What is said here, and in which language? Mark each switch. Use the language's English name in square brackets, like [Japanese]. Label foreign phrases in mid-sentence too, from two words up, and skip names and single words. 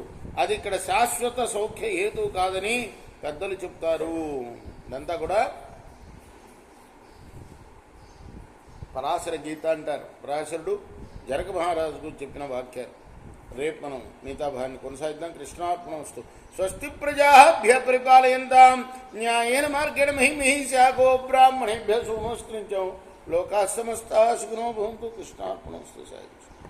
[Telugu] అది ఇక్కడ శాశ్వత సౌఖ్య హేతువు కాదని పెద్దలు చెప్తారు. ఇదంతా కూడా పరాశర గీత అంటారు. పరాశరుడు జనక మహారాజుకు చెప్పిన వాక్యాలు. రేపు మనం మిగతా భాగాన్ని కొనసాగిద్దాం. కృష్ణార్పణమస్తు. [Sanskrit] స్వస్తి ప్రజాభ్య పరిపాలయంతాం న్యాయేన మార్గేణ మహిమహిషా గో బ్రాహ్మణేభ్య శుభమస్తు. లోకా సమస్తా సుఖినో భవంతు. కృష్ణార్పణమస్తు. సాయి.